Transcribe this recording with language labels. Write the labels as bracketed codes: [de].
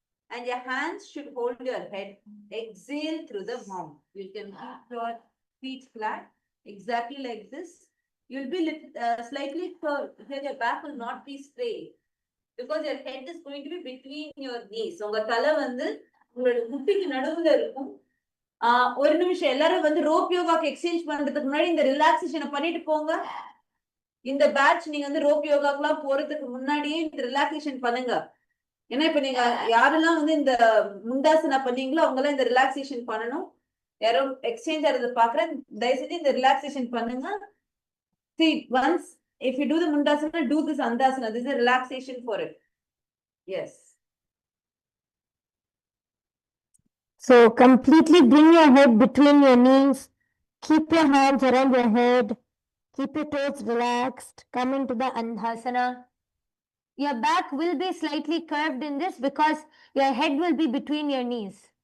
[en] And your hands should hold your head. Exhale through the mouth. You can keep your feet flat, exactly like this. You'll be slightly curved. Here your back will not be straight. Because your head is going to be between your knees. [ta] உங்க தலை வந்து உங்களோட முட்டிக்கு நடுவுல இருக்கும். ஒரு நிமிஷம் எல்லாரும் வந்து ரோப் யோகாக்கு எக்ஸ்சேஞ்ச் பண்றதுக்கு முன்னாடி இந்த ரிலாக்ஸேஷனை பண்ணிட்டு போங்க. இந்த பேட்ச் நீங்க வந்து ரோப் யோகாக்குலாம் போறதுக்கு முன்னாடியே இந்த ரிலாக்ஸேஷன் பண்ணுங்க. ஏன்னா இப்ப நீங்க யாரெல்லாம் வந்து இந்த முண்டாசனா பண்ணீங்களோ அவங்க எல்லாம் இந்த ரிலாக்ஸேஷன் பண்ணணும். யாரும் எக்ஸ்சேஞ்ச் ஆறத பாக்குறேன், தயவு செஞ்சு இந்த ரிலாக்ஸேஷன் பண்ணுங்க. [en] See, once if you do the mundasana, do this andasana. This is a relaxation for it. Yes. So completely bring your head between your knees. Keep your hands around your head. Keep your toes relaxed. Come into the Andhasana. Your back will be slightly curved in this because your head will be between your knees.